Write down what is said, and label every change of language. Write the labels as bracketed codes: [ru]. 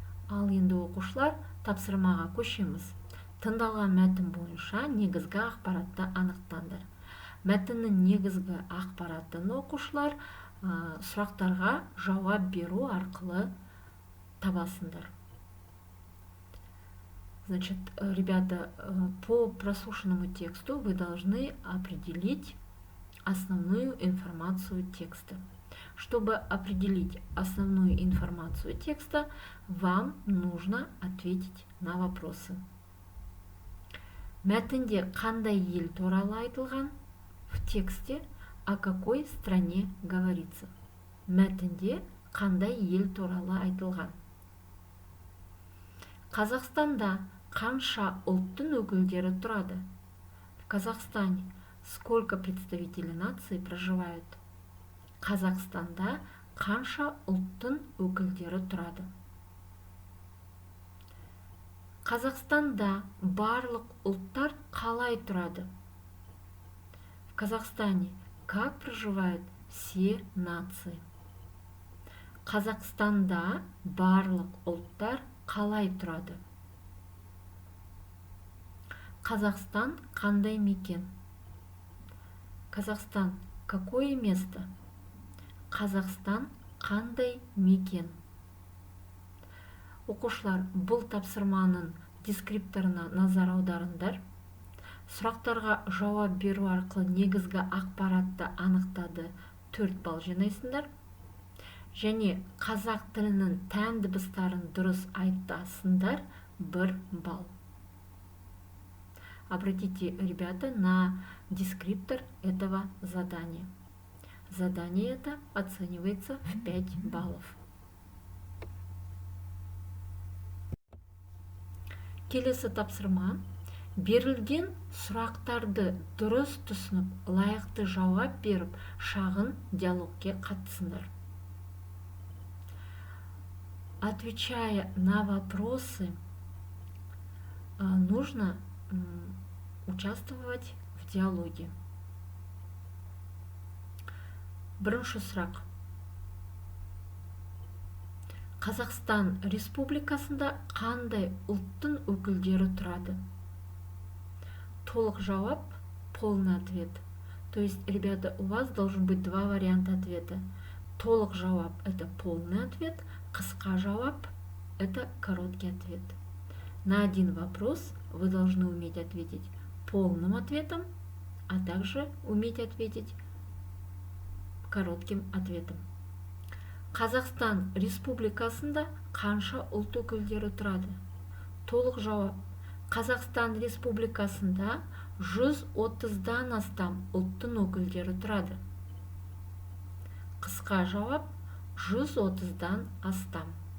[kk] Ал енді оқушылар, тапсырмаға көшеміз. Тыңдалған мәтін бойынша негізгі ақпаратты анықтаңдар. Мәтіннің негізгі ақпаратын оқушылар сұрақтарға жауап беру арқылы табасыңдар. [ru] Значит, ребята, по прослушанному тексту вы должны определить основную информацию текста. Чтобы определить основную информацию текста, вам нужно ответить на вопросы. [kk] Мәтінде қандай ел туралы айтылған? [ru] В тексте о какой стране говорится? [kk] Мәтінде қандай ел туралы айтылған? Қазақстанда қанша ұлттың өкілдері тұрады? [ru] В Казахстане сколько представителей нации проживают? [kk] Қазақстанда қанша ұлттың өкілдері тұрады? Қазақстанда барлық ұлттар қалай тұрады? [ru] В Казахстане как проживают все нации? [kk] Қазақстанда барлық ұлттар қалай тұрады? Қазақстан қандай мекен? [ru] Казахстан какое место? [kk] Қазақстан қандай мекен? Оқушылар, бұл тапсырманың дескрипторына назар аударыңдар. Сұрақтарға жауап беру арқылы негізгі ақпаратты анықтады 4 балл жинайсыңдар. Және қазақ тілінің тән дыбыстарын дұрыс айтасыңдар 1 балл. [ru] Обратите, ребята, на дескриптор этого задания. Задание это оценивается в 5 баллов. [kk] Келесі тапсырма. Берілген сұрақтарды дұрыс түсініп, лайықты жауап беріп, шағын диалогке қатысыңдар. [ru] Отвечая на вопросы, нужно участвовать в диалоге. [kk] Бірінші сұрақ. Қазақстан Республикасында қандай ұлттың өкілдері тұрады? Толық жауап, [ru] полный ответ. То есть, ребята, у вас должен быть 2 варианта ответа. [kk] Толық жауап [ru] – это полный ответ, [kk] қысқа жауап [ru] – это короткий ответ. На один вопрос вы должны уметь ответить полным ответом, а также уметь ответить коротким ответом. [kk] Қазақстан Республикасында қанша ұлт өкілдері тұрады? Толық жауап. Қазақстан Республикасында 130-дан астам ұлттың өкілдері тұрады. Қысқа жауап 130-дан астам.